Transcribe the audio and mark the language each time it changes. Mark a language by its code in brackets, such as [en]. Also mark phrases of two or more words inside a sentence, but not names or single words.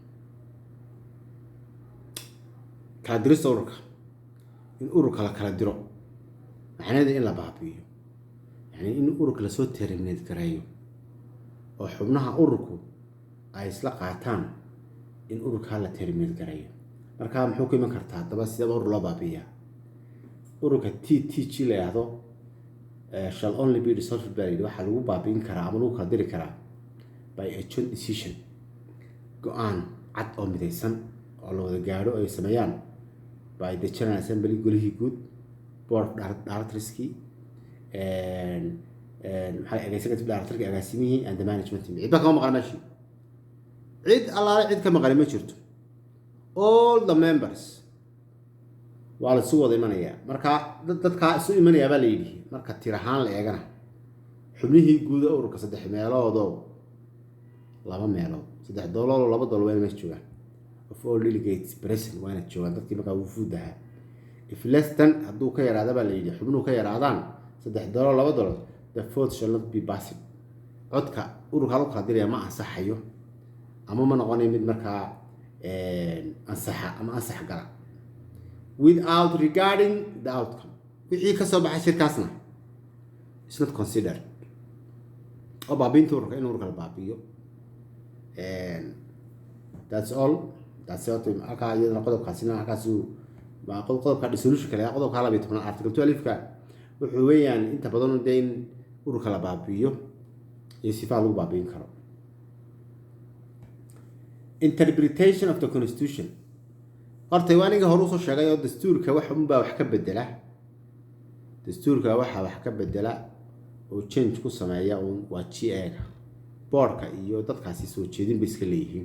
[so] kala dirista ururka in ururka la kala diro macnaheedu in la baabi'iyo yani in ururka lasoo terminate gareeyo oo xubnaha ururku ay isla qaataan in ururka la terminate gareeyo marka muxuu ku iman kartaa haddaba sidaba urur loo baabi'iyaa ururka TTG la yidhaahdo [en] shall only be dissolved by [so] waxaa lagu baabi'in karaa ama lagu kala diri karaa [en] by a joint decision [so] go-aan cad oo midaysan oo la wada gaadho ay sameeyaan [en] by the General Assembly [so] golihii guud [en] board directorskii [so] maxay [en] executive directorkii [so] agaasimihii [en] and the management team [so] cidba kama maqan meeshii cid allaale cid ka maqan ma jirto [en] all the members [so] waa la soo wada imanayaa marka dadka isu imanayaa baa la yidhi marka tir ahaan la eegana xubnihii guud ee ururka 3 meelood oo 2 meelood $3 $2 waa meesha joogaan [en] of all delegates present [so] waa inay joogaan dadkii markaa uu fuudaha [en] if less than [so] hadduu ka yaraada baa la yidhi xubnuhu ka yaraadaan $3 $2 [en] the vote shall not be passed [so] codka ururka lagu kala diraya ma ansaxayo ama ma noqonayo mid markaa ansaxa ama ansax gala [en] without regarding the outcome [so] wixii ka soo baxay shirkaasna [en] is not considered [so] oo baabiinta ururka in ururka la baabiyo [en] that's all [so] halkaa iyadana qodobkaasina halkaas waa qodobka dissolution kale qodobka 12 article 12ka wuxuu weeyaan inta badan dee in ururka la baabiyo iyo sifa lagu baabiin karo [en] interpretation of the constitution [so] horta waa aniga hore u soo sheegay oo dastuurka wax ka bedela dastuurka waxa wax ka bedela oo change ku sameeya waa GA boardka iyo dadkaasi soo jeedin bay iska leeyihiin